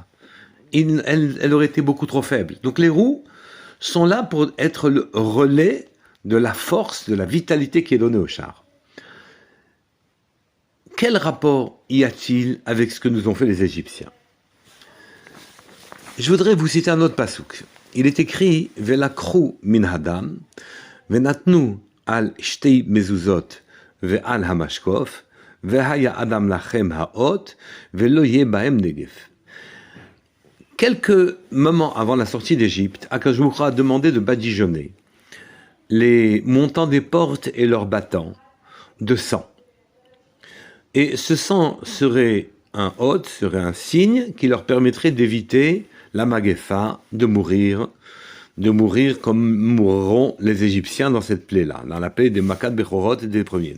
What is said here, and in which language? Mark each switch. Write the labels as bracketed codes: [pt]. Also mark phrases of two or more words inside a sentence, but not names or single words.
[fr] Elle aurait été beaucoup trop faible. Donc les roues sont là pour être le relais de la force, de la vitalité qui est donnée au char. Quel rapport y a-t-il avec ce que nous ont fait les Égyptiens? Je voudrais vous citer un autre pasouk. [he] Il est écrit ולקחו מן הדם ונתנו על שתי המזוזות ועל המשקוף והיה הדם לכם לאות ולא יהיה בהם נגף. [fr] Quelques moments avant la sortie d'Égypte, [he] הקדוש ברוך הוא [fr] a demandé de badigeonner les montants des portes et leurs battants de sang. Et ce sang serait un hôte, serait un signe qui leur permettrait d'éviter la Magefa, de mourir comme mourront les Égyptiens dans cette plaie-là, dans la plaie des [he] מכת בכורות [fr] et des premiers-nés.